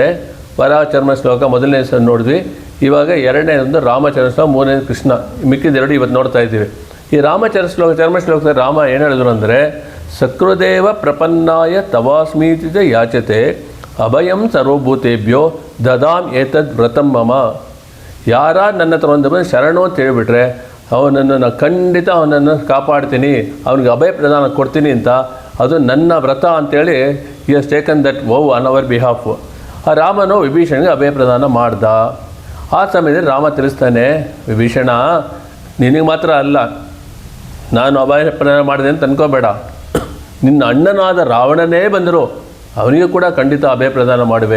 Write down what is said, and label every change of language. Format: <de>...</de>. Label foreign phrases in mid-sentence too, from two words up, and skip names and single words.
<kn>ವರಾಹ ಚರ್ಮ ಶ್ಲೋಕ ಮೊದಲನೇ ನೋಡಿದ್ವಿ, ಇವಾಗ ಎರಡನೇ ಒಂದು ರಾಮಚರ್ಮ ಶ್ಲೋಕ, ಮೂರನೇ ಕೃಷ್ಣ, ಮಿಕ್ಕಿದೆರಡು ಇವತ್ತು ನೋಡ್ತಾ ಇದ್ದೀವಿ. ಈ ಚರ್ಮ ಶ್ಲೋಕದ ರಾಮ ಏನು ಹೇಳಿದ್ರು ಅಂದರೆ,</kn> <sa>ಸಕೃದೇವ ಪ್ರಪನ್ನಾಯ ತವಾಸ್ಮೀತಿ ಯಾಚತೆ ಅಭಯಂ ಸರ್ವಭೂತೇಭ್ಯೋ ದದಾಂ ಏತದ್ ವ್ರತಂ ಮಮ.</sa> <kn>ಯಾರ ನನ್ನ ಹತ್ರ ಒಂದು ಬಂದು ಶರಣು ಅಂತ ಹೇಳಿಬಿಟ್ರೆ ಅವನನ್ನು ನಾನು ಖಂಡಿತ ಅವನನ್ನು ಕಾಪಾಡ್ತೀನಿ, ಅವನಿಗೆ ಅಭಯ ಪ್ರದಾನ ಕೊಡ್ತೀನಿ ಅಂತ, ಅದು ನನ್ನ ವ್ರತ ಅಂತೇಳಿ</kn> <en>he has taken that vow on our behalf.</en> <kn>ಆ ರಾಮನು ವಿಭೀಷಣಿಗೆ ಅಭಯ ಪ್ರದಾನ ಮಾಡ್ದ. ಆ ಸಮಯದಲ್ಲಿ ರಾಮ ತಿಳಿಸ್ತಾನೆ, ವಿಭೀಷಣ ನಿನಗೆ ಮಾತ್ರ ಅಲ್ಲ ನಾನು ಅಭಯ ಪ್ರದಾನ ಮಾಡಿದೆ ಅಂತ ಅನ್ಕೋಬೇಡ, ನಿನ್ನ ಅಣ್ಣನಾದ ರಾವಣನೇ ಬಂದರು ಅವನಿಗೂ ಕೂಡ ಖಂಡಿತ ಅಭಯ ಪ್ರದಾನ ಮಾಡುವೆ.</kn>